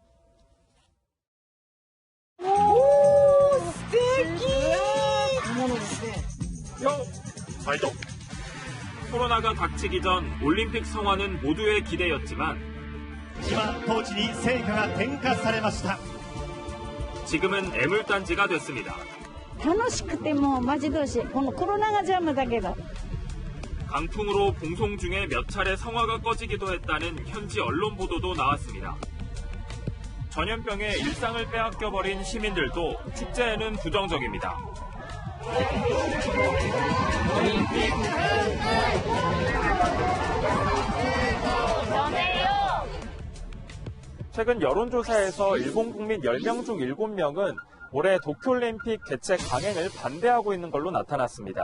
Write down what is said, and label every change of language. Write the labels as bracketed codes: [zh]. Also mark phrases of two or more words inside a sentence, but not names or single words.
[ko] 코로나가 닥치기 전 올림픽 성화는 모두의 기대였지만 지금은 애물단지가 됐습니다. [ja] 楽しくてもう待ち遠しい。このコロナが邪魔だけど。 [ko] 강풍으로 봉송 중에 몇 차례 성화가 꺼지기도 했다는 현지 언론 보도도 나왔습니다. 전염병에 일상을 빼앗겨버린 시민들도 축제에는 부정적입니다. 최근 여론조사에서 일본 국민 10명 중 7명은 올해 도쿄올림픽 개최 강행을 반대하고 있는 걸로 나타났습니다.